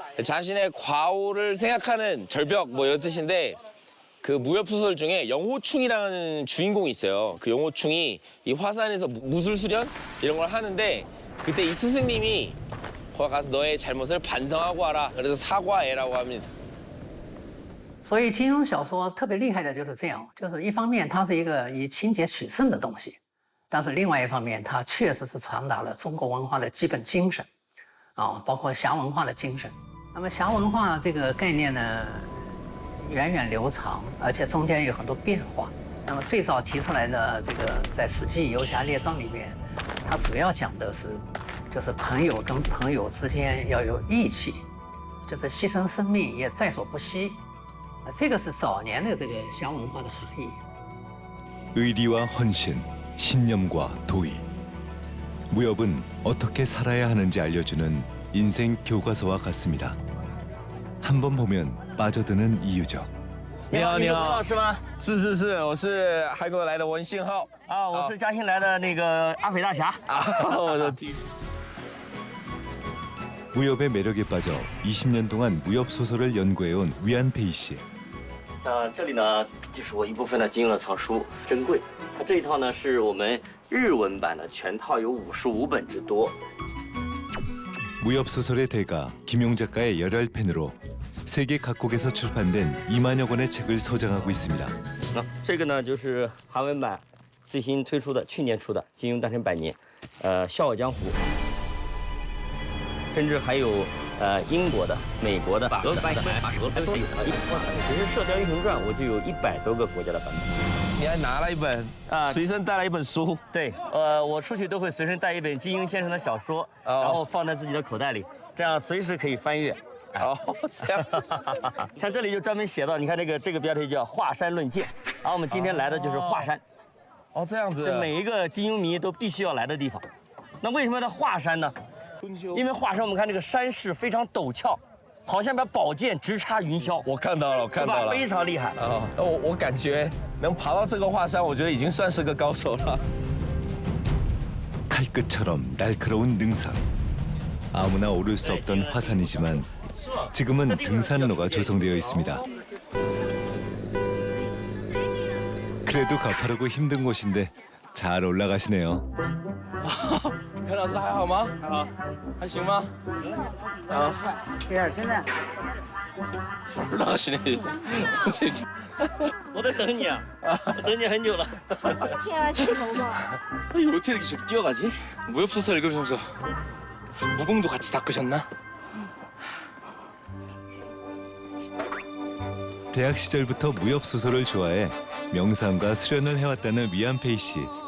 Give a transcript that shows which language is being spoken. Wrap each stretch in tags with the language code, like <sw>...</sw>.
<ko>자신의 과오를 생각하는 절벽 뭐 이런 뜻인데, 그 무협 소설 중에 영호충이라는 주인공이 있어요. 그 영호충이 이 화산에서 무술 수련 이런 걸 하는데, 그때 이 스승님이 거기 가서 너의 잘못을 반성하고 와라. 그래서 사과애라고 합니다.</ko> <zh>所以金庸小说特别厉害的就是这样，就是一方面它是一个以情节取胜的东西，但是另外一方面它确实是传达了中国文化的基本精神，包括侠文化的精神。那么侠文化这个概念呢，源远流长，而且中间有很多变化。那么最早提出来的这个在《史记·游侠列传》里面，它主要讲的是，就是朋友跟朋友之间要有义气，就是牺牲生命也在所不惜。这个是早年的这个侠文化的含义。</zh> <ko>의리와 헌신, 신념과 도의. 무협은 어떻게 살아야 하는지 알려주는 인생 교과서와 같습니다. 한 번 보면 빠져드는 이유죠.</ko> <zh>你好，你好，老师吗？是，我是韩国来的文信浩。啊，我是嘉兴来的那个阿匪大侠。我的天！</zh> <ko>무협의 매력에 빠져 20년 동안 무협 소설을 연구해온 위안페이 씨.</ko> <zh>这里呢，就是我一部分的金庸的藏书，珍贵。它这一套呢，是我们日文版的，全套有55本之多。</zh> <ko>무협 소설의 대가 김용 작가의 열혈 팬으로 세계 각국에서 출판된 2만여 권의 책을 소장하고 있습니다.</ko> <zh>那这个呢，就是韩文版最新推出的，去年出的《金庸诞辰100年》，笑傲江湖，甚至还有英国的、美国的、俄版的、俄版都有。只是《射雕英雄传》，我就有100多个国家的版本。你还拿了一本随身带了一本书。对，我出去都会随身带一本金庸先生的小说，然后放在自己的口袋里，这样随时可以翻阅。哦，这样。像这里就专门写到，你看这个标题叫“华山论剑”，然后我们今天来的就是华山。哦，这样子。是每一个金庸迷都必须要来的地方。那为什么要到华山呢？因为华山我们看这个山势非常陡峭，好像把宝剑直插云霄。我看到了，我看到了，非常厉害。我感觉能爬到这个华山，我觉得已经算是个高手了。</zh> <ko>칼끝처럼 날카로운 능선. 아무나 오를 수 없던 화산이지만 지금은 등산로가 조성되어 있습니다. 그래도 가파르고 힘든 곳인데 잘 올라가시네요.</ko> <zh>裴老师还好吗？还好，还行吗？啊，有点真的。</zh> <ko>올라가시네. 선생님.</ko> <zh>我在等你啊，我等你很久了。天啊，气头嘛！</zh> <ko>아니, 어떻게 이렇게 저렇게 뛰어가지? 무협소설 읽으면서 무공도 같이 닦으셨나? 대학 시절부터 무협 소설을 좋아해 명상과 수련을 해왔다는 위안페이 씨.</ko>